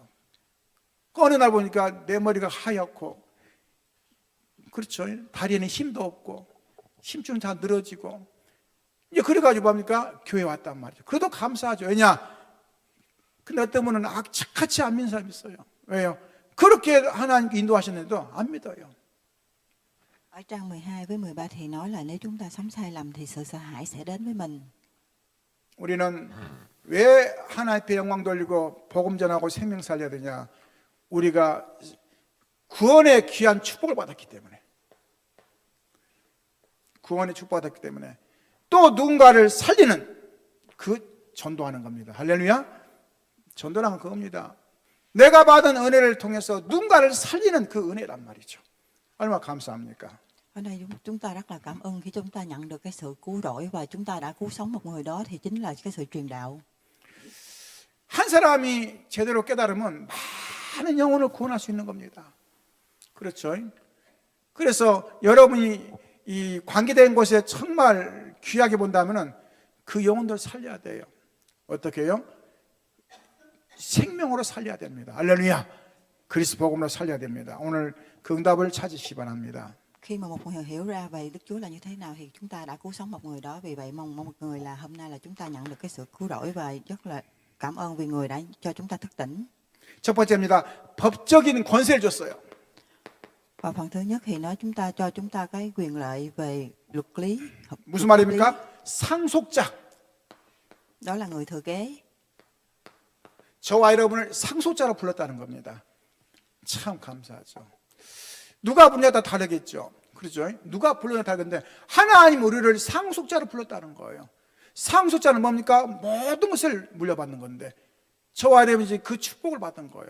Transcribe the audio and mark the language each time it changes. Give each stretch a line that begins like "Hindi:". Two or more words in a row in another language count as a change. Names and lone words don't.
Korean: 어느 날 보니까 내 머리가 하얗고 그렇죠. 다리에는 힘도 없고 힘줄은 다 늘어지고 이제 그래가지고 뭡니까? 교회 왔단 말이죠. 그래도 감사하죠. 왜냐? 근데 어떤 분은 악착같이 안 믿는 사람이 있어요. 왜요? 그렇게 하나님께 인도하셨는데도 안 믿어요.
Vietnamese: Ở trang 12 với 13 thì nói là nếu chúng ta sống sai lầm thì sự sợ hãi sẽ đến với mình.
Korean: 우리는 왜 하나님께 영광 돌리고 복음 전하고 생명 살려야 되냐? 우리가 구원의 귀한 축복을 받았기 때문에, 구원의 축복을 받았기 때문에 또 누군가를 살리는 그 전도하는 겁니다. 할렐루야. 전도란 그겁니다. 내가 받은 은혜를 통해서 누군가를 살리는 그 은혜란 말이죠. 얼마나 감사합니까?
Vietnamese: Ở đây chúng ta rất là cảm ơn khi chúng ta nhận được cái sự cứu rỗi và chúng ta đã cứu sống một người đó, thì chính là cái sự truyền đạo.
Korean: 한 사람이 제대로 깨달으면 많은 영혼을 구원할 수 있는 겁니다. 그렇죠? 그래서 여러분이 이 관계된 곳에 정말 귀하게 본다면은 그 영혼들 살려야 돼요. 어떻게 해요? 생명으로 살려야 됩니다. 할렐루야. 그리스도 복음으로 살려야 됩니다. 오늘 그 응답을 찾으시기 바랍니다.
Vietnamese: Khi mà một người hiểu ra về Đức Chúa là như thế nào thì chúng ta đã cứu sống một người đó. Vì vậy mong một người là hôm nay là chúng ta nhận được cái sự cứu rỗi và rất là cảm ơn vì người đã cho chúng ta thức tỉnh.
Korean: 첫 번째입니다. 법적인 권세를 줬어요.
Vietnamese: Và phần thứ nhất thì cho chúng ta cái quyền lợi về luật lý.
Korean: 무슨 말입니까? 상속자.
Vietnamese: Đó là người thừa kế.
Korean: 저와 여러분을 상속자로 불렀다는 겁니다. 참 감사하죠. 누가 부르냐에 따라 다르겠죠. 그렇죠? 누가 부르냐에 다르겠는데 하나님 우리를 상속자로 불렀다는 거예요. 상속자는 뭡니까? 모든 것을 물려받는 건데 저와 여러분이 그 축복을 받은 거예요.